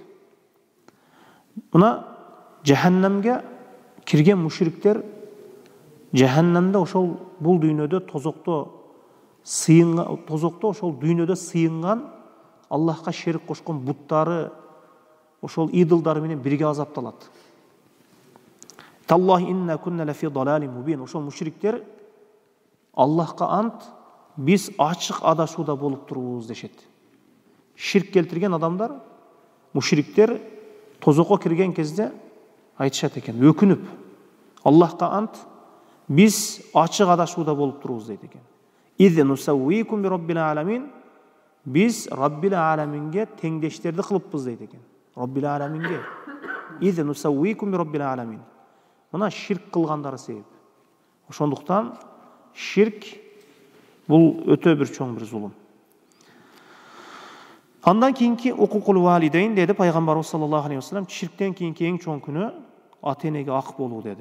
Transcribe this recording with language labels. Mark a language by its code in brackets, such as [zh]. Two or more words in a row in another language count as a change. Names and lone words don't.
[ky] Мына жаханнамга кирген мушриктер жаханнамда ошол бул дүйнөдө тозокто ошол дүйнөдө сыйынган Аллахка шерик кошкон буттары, ошол идолдары менен бирге азапталат. [ar] تالله إن كنا لفي ضلال مبين. [ky] Ошол мушриктер Аллахка ант, биз ачык адашууда болуп турубуз дешет. Ширк келтирген адамдар, мушриктер тозокко кирген кезде айтышат экен, өкүнүп, Аллахка ант, биз ачык адашууда болуп турубуз дейт экен. [ar] إذ نسويكم برب العالمين. [ky] Биз [ar] رب العالمين [ky] теңдештерди кылыппыз дейт экен. [ar] رب العالمين. إذ نسويكم برب العالمين. [ky] Мына ширк кылгандары себеп. Ошондуктан ширк бул өтө бир чоң бир зулум. Андан кийинки [ar] عقوق الوالدين [ky] деди пайгамбарыбыз [ar] صلى الله عليه وسلم, [ky] ширктен кийинки эң чоң күнөө ата-энеге ак болуу деди.